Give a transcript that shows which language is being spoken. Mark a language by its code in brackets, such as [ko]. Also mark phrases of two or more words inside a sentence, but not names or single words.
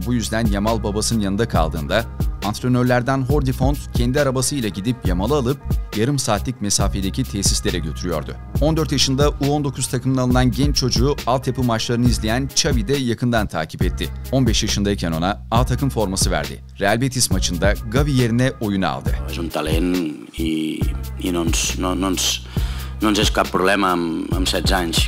[tr] Bu yüzden Yamal babasının yanında kaldığında antrenörlerden Jordi Font kendi arabasıyla gidip Yamal'ı alıp yarım saatlik mesafedeki tesislere götürüyordu. 14 yaşında U19 takımına alınan genç çocuğu altyapı maçlarını izleyen Xavi de yakından takip etti. 15 yaşındayken ona A takım forması verdi. Real Betis maçında Gavi yerine oyuna aldı. [ca] És un talent i no ens és cap problema amb 16 anys.